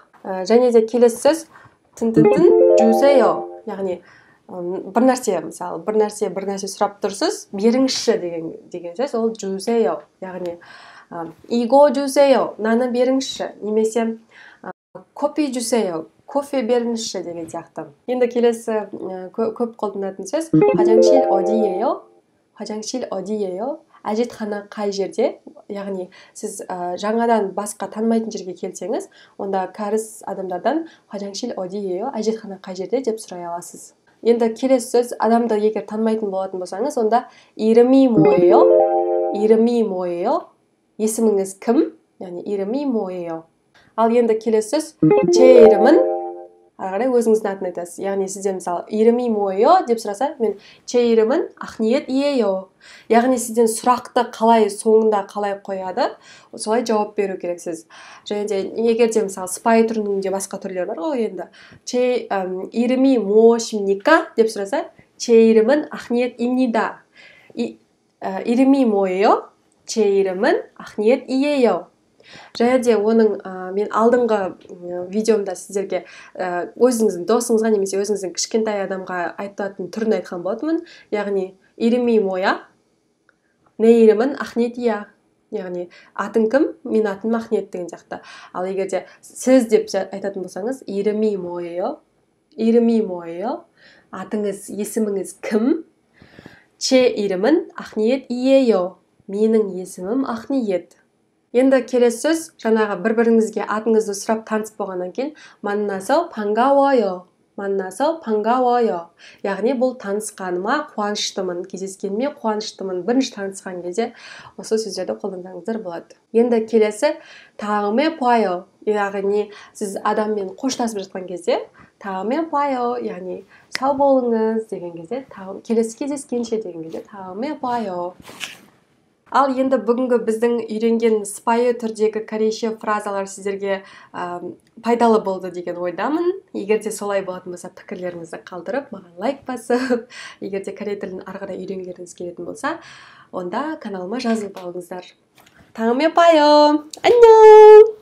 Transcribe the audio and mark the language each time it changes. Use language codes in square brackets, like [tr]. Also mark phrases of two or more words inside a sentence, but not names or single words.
[kk] Және де келесі сөз жусео, яғни бір нәрсе сұрап тұрсыз, беріңізші деген сөз, ол жусео, яғни [ko] 이거 주세요, [kk] наны беріңізші, немесе [ko] 커피 주세요, [kk] кофе беріңізші деген сияқты. Енді келесі көп қолданатын сөз [ko] 화장실 어디예요? [kk] әжетхана қай жерде? Яғни сіз жаңадан басқа танымайтын жерге келсеңіз, онда кәріс адамдардан [ko] 화장실 어디예요? [kk] Әжетхана қай жерде деп сұрай аласыз. Енді келесі сөз, адамды егер танымайтын болатын болсаңыз, онда [ko] 이름이 뭐예요? [kk] Есіміңіз кім? Яғни [ko] 이름이 뭐예요? [kk] Ал енді келесі сөз, [ko] 제 이름은 [kk] ары қарай өзіңіздің атын айтасыз. Яғни сізден мысалы [ko] 이름이 뭐예요 [kk] деп сұраса, мен [ko] 제 이름은 ақниет이에요. [kk] Яғни сізден сұрақты соңында қалай қояды, солай жауап беру керексіз. Және де егер де мысалы сыпайы түрінің де басқа түрлері бар ғой енді. [ko] 제 이름이 무엇입니까 [kk] деп сұраса, [ko] 제 이름은 ақниет입니다. 이름이 뭐예요? 제 이름은 ақниет이에요. [kk] Және де оның мен алдыңғы видеомда сіздерге өзіңіздің досыңызға немесе өзіңіздің кішкентай адамға айтатын түрін айтқан болатынмын. [ko] Яғни 이름이 뭐야? 내 이름은 ақниетия. [kk] Яғни атың кім? Мен атым ақниет деген сияқты. Ал егер де сіз деп айтатын болсаңыз, [ko] 이름이 뭐예요? [kk] Атыңыз, есіміңіз кім? [ko] 제 이름은 ақниет이에요. [kk] Менің есімім ақниет. Енді келесі сөз, жаңағы бір-біріңізге атыңызды сұрап таныс болғаннан кейін, [ko] 만나서 반가워요. [kk] Яғни бұл танысқаныма қуаныштымын, кездескеніме қуаныштымын. Бірінші танысқан кезде осы сөздерді қолдансаңыздар болады. Енді келесі [ko] 다음에 봐요. [kk] Яғни сіз адаммен қоштасып жатқан кезде [ko] 다음에 봐요, [kk] яғни сау болыңыз деген кезде, келесі кездескенше деген кезде [ko] 다음에 봐요. [kk] Ал енді бүгінгі біздің үйренген сыпайы түрдегі корейше фразалар сіздерге пайдалы болды деген ойдамын. Егер де солай болатын болса, пікірлеріңізді қалдырып, маған лайк басып, егер де корей тілін ары қарай үйренгілеріңіз келетін болса, онда каналыма жазылып алыңыздар. [ko] 다음에 봐요. 안녕!